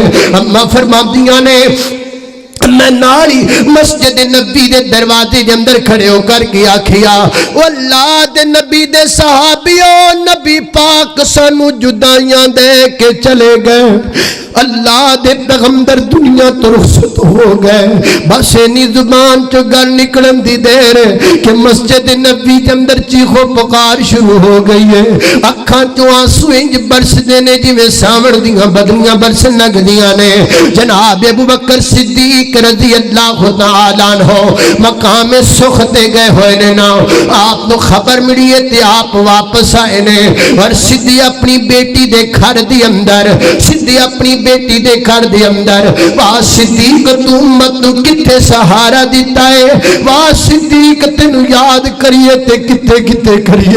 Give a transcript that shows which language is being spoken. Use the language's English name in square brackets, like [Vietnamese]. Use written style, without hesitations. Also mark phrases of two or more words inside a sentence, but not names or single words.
[Punjabi] اماں فرماندیاں نے میں نال ہی مسجد نبی دے دروازے دے اندر کھڑے ہو کر کے آکھیا او اللہ دے نبی دے صحابیو نبی پاک سانوں جدائیاں دے کے چلے گئے، اللہ دے پیغمبر دنیا توں رخصت ہو گئے. بس اینی زبان چوں گل نکلن دی دیر کہ مسجد نبی کے اندر چیخ و پکار شروع ہو گئی ہے، اکھاں چوں آنسو انج برسدے نے جویں ساون دیاں بدلیاں برسن لگدیاں نے. جناب ابو بکر صدیق [Arabic] رضي الله تعالى عنه [Punjabi] مقام سکھ تے گئے ہوئے نے نا، آپ نوں خبر ملی ہے تے آپ واپس آئے نے اور سدھی اپنی بیٹی دے گھر دے اندر، سدھی اپنی بیٹی دے گھر دے اندر واہ صدیق تو امت نوں کتھے سہارا دتا ہے، واہ صدیق تینوں یاد کریے تے کتھے کتھے کریے.